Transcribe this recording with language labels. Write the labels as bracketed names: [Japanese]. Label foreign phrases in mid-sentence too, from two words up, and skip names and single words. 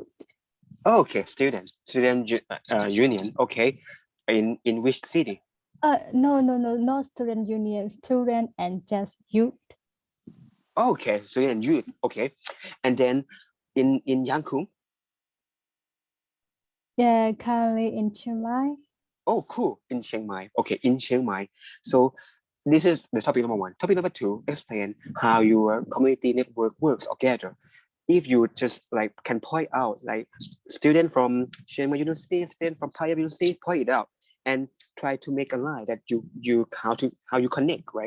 [English] Okay, student union. Okay, in which city? No, not student union. Student and just youth. Okay, student youth. Okay, and then in Yangon. Yeah, currently in Chiang Mai. Oh, cool. In Chiang Mai. Okay, in Chiang Mai. So this is the topic number 1. Topic number 2, explain how your community network works together. If you just like can point out like student from Chiang Mai University, student from Paya University, point it out and try to make a line that you how you connect, right?